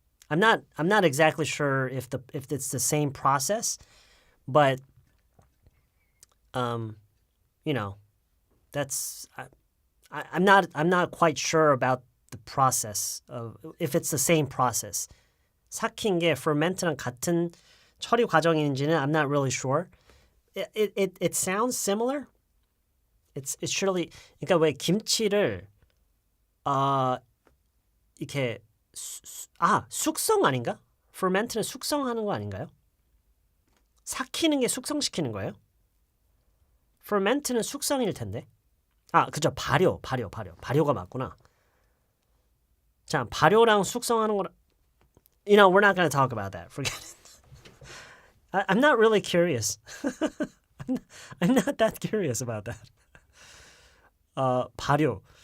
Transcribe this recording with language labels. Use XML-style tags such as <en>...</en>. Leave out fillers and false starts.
<en>I'm not exactly sure if it's the same process, but that's I'm not quite sure about the process of if it's the same process.</en> <ko>삭힌 게 ferment랑 같은 처리 과정인지는</ko> <en>I'm not really sure. It sounds similar. It's surely</en> <ko>그러니까 왜 김치를 이렇게 숙성 아닌가? ferment는 숙성하는 거 아닌가요? 삭히는 게 숙성시키는 거예요? ferment는 숙성일 텐데. 그죠. 발효가 맞구나. 자, 발효랑 숙성하는 거랑</ko> <en>we're not going to talk about that. Forget it. I'm not really curious. I'm not that curious about that.</en> <ko>발효.</ko>